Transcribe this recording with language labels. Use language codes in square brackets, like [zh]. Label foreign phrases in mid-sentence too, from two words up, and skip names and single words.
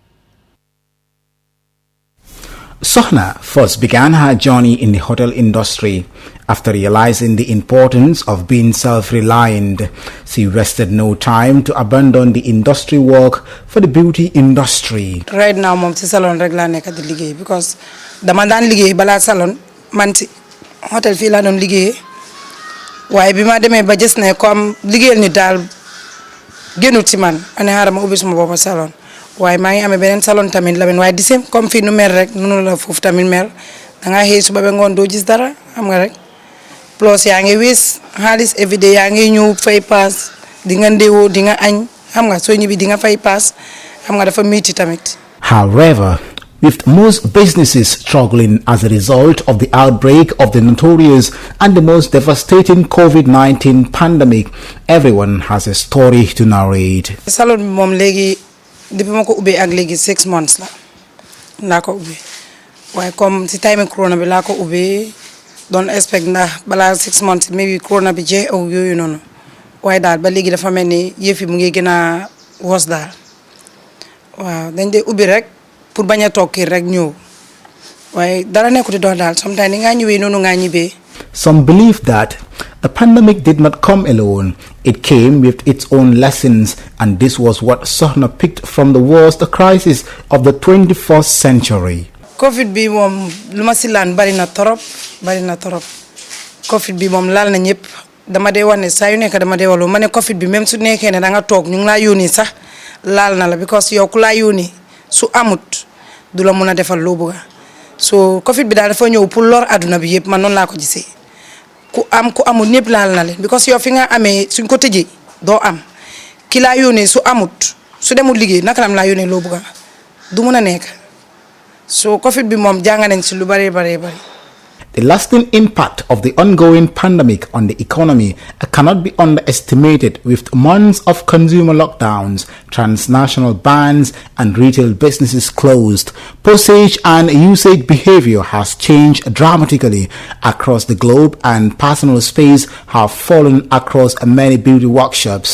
[en] Sohna first began her journey in the hotel industry. After realizing the importance of being self-reliant, she wasted no time to abandon the industry work for the beauty industry. Right now, I'm in salon regular because [wo] the man ligay bala salon man ci hotel fi la don ligay waye bima démé ba gis né comme ligéel ni dal gënut ci man ané harama ubbi suma bopa salon waye ma ngi amé benen salon tamit la ben waye di sem comme fi nu mel rek nonu la fofu tamit mel da nga xey suba be ngon do gis dara xam nga rek plus ya ngi wis halis everyday ya ngi ñew fay pass di nga ndewo di nga agn xam nga so ñibi di nga fay pass xam nga dafa metti tamit. [en] However, with most businesses struggling as a result of the outbreak of the notorious and the most devastating COVID-19 pandemic, everyone has a story to narrate. [wo] Salon mom legi depuis mako ubé ak legi 6 months la ko ubé waye comme ci time corona bi la ko ubé don expect na bala [en] 6 months maybe [wo] corona bi je ou yoyu nono waye dal ba legi dafa melni yefi mu ngi gëna wos dal waaw dañ dé ubbi rek pour baña tokki rek ñew waye dara nekkuti do dal sometimes nga ñewé nonu nga ñibé. [en] Some believe that the pandemic did not come alone. It came with its own lessons, and this was what Sohna picked from the worst crisis of the 21st century. [wo] Covid bi mom luma ci lan bari na torop Covid bi mom lal na ñepp dama dé wone sa yu nek dama dé walu mané Covid bi même su nekké né da nga tok ñu la yoni sax lal na la because yow ku la yoni su amut du la mëna defal lo bëgga so Covid bi da dafa ñew pour lor aduna bi yépp man non la ko gisé ku amul ñepp laal na leen because yow fi nga amé suñ ko tejé do am ki la yoni su amut su demul liggéey naka lam la yoni lo bëgga du mëna nekk so Covid bi moom jàng nañ si lu bari bari bari. [en] The lasting impact of the ongoing pandemic on the economy cannot be underestimated, with months of consumer lockdowns, transnational bans, and retail businesses closed. Postage and usage behavior has changed dramatically across the globe, and personal space have fallen across many beauty workshops.